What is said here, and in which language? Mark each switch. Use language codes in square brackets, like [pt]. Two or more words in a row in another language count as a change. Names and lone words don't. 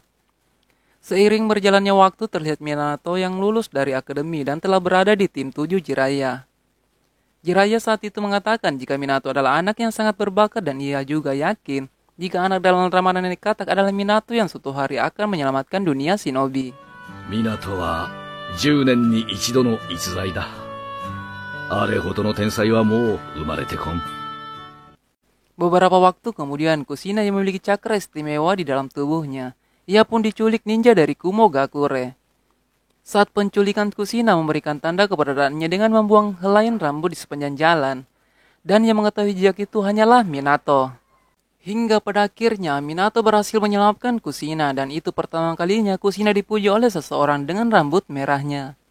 [id] Seiring berjalannya waktu terlihat Minato yang lulus dari akademi dan telah berada di tim 7 Jiraiya. Jiraiya saat itu mengatakan jika Minato adalah anak yang sangat berbakat dan ia juga yakin jika anak dalam ramalan yang dikatak adalah Minato yang suatu hari akan menyelamatkan dunia shinobi. [ja] Minato wa 10年に一度の逸材だ。あれほどの天才はもう生まれてこん。 [id] Beberapa waktu kemudian Kushina yang memiliki cakra istimewa di dalam tubuhnya. Ia pun diculik ninja dari Kumogakure. Saat penculikan Kushina memberikan tanda keberadaannya dengan membuang helaian rambut di sepanjang jalan. Dan yang mengetahui jejak itu hanyalah Minato. Hingga pada akhirnya Minato berhasil menyelamatkan Kushina dan itu pertama kalinya Kushina dipuji oleh seseorang dengan rambut merahnya.